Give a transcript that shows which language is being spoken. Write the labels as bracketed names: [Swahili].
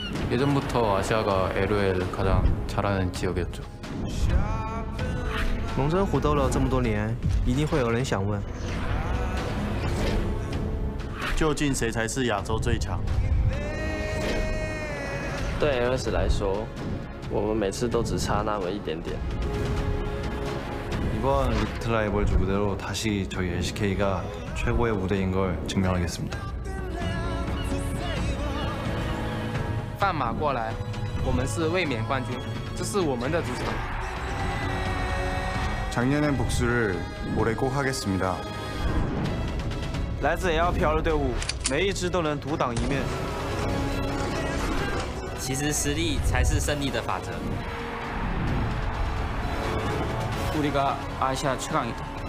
[Korean] 예전부터 아시아가 LOL 가장 잘하는 지역이었죠. [Chinese] 龙真虎斗了这么多年，一定会有人想问： 究竟谁才是亚洲最强？对 LS 来说，我们每次都只差那么一点点。 [Korean] 이번 리프트 라이벌즈 무대로 다시 저희 LCK가 최고의 무대인 걸 증명하겠습니다. [Chinese] 放马过来，我们是卫冕冠军，这是我们的主场。 [Korean] 작년엔 복수를 올해 꼭 하겠습니다. [Chinese] 来自 LPL 的队伍，每一支都能独当一面。其实实力才是胜利的法则。 [Korean] 우리가 아시아 최강이다.